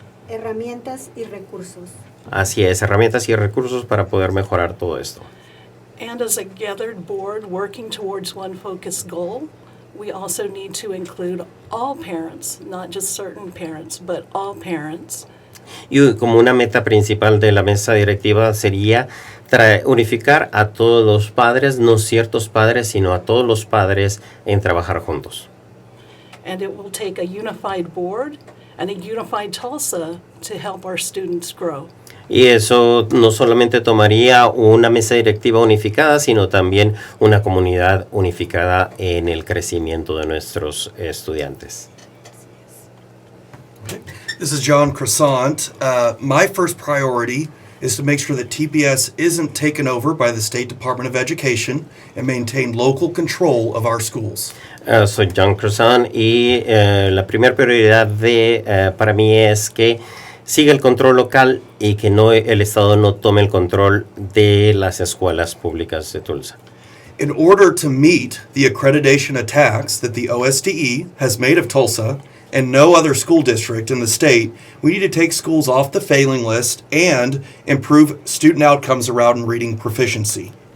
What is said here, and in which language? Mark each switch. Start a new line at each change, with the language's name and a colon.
Spanish: Herramientas y recursos. Así es, herramientas y recursos para poder mejorar todo esto.
English: And as a gathered board working towards one focused goal, we also need to include all parents, not just certain parents, but all parents.
Spanish: Y como una meta principal de la mesa directiva sería unificar a todos los padres, no ciertos padres, sino a todos los padres en trabajar juntos.
English: And it will take a unified board and a unified Tulsa to help our students grow.
Spanish: Y eso no solamente tomaría una mesa directiva unificada, sino también una comunidad unificada en el crecimiento de nuestros estudiantes.
English: This is John Croissant. My first priority is to make sure that TPS isn't taken over by the State Department of Education and maintain local control of our schools.
Spanish: Soy John Croissant y la primera prioridad para mí es que siga el control local y que no el Estado no tome el control de las escuelas públicas de Tulsa.
English: In order to meet the accreditation attacks that the OSDE has made of Tulsa and no other school district in the state, we need to take schools off the failing list and improve student outcomes around reading proficiency.